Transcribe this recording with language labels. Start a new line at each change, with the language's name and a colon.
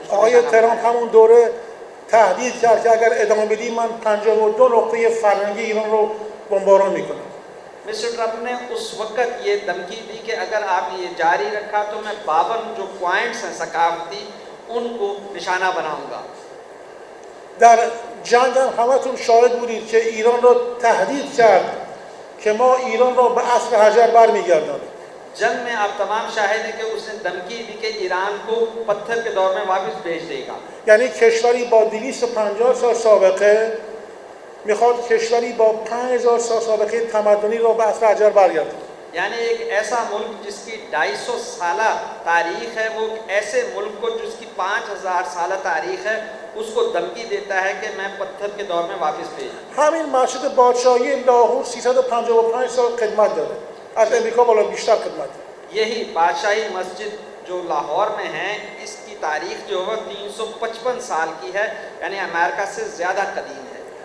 Persian: آقای ترامپ همون دوره تهدید کرد که اگر ادامه بدیم من 52 نقطه فرهنگی ایران رو بمباران میکنم.
Hindi: Mister Trump ने उस वक्त ये धमकी दी कि अगर आपने ये जारी रखा तो मैं 52 जो पॉइंट्स हैं सकाफती उनको निशाना बनाऊंगा।
Persian: در جنگ هم همتون شاهد بودید که ایران را تهدید کرد که ما ایران را به عصر حجر برمیگردانیم.
Hindi: जंग में आप तमाम शाहिद हैं कि उसने धमकी दी कि ईरान को पत्थर के दौर में वापस भेज देगा।
Persian: یعنی کشوری با 250 سال سابقه میخواد کشوری با 5000 سال سابقه تمدنی را به عصر حجر برگردونه.
Hindi: यानी एक ऐसा मुल्क जिसकी 250 साल तारीख है वो ऐसे मुल्क को जिसकी 5000 साल तारीख है उसको धमकी देता है कि मैं पत्थर के दौर में वापस भेजूं।
Persian: همین مسجد پادشاهی لاهور 355 سال خدمت داره. از امریکا بالا بیشتر خدمت داره.
Hindi: यही बादशाही मस्जिद जो लाहौर में है इसकी तारीख जो है 355 साल की है यानी अमेरिका से ज़्यादा कदीम है।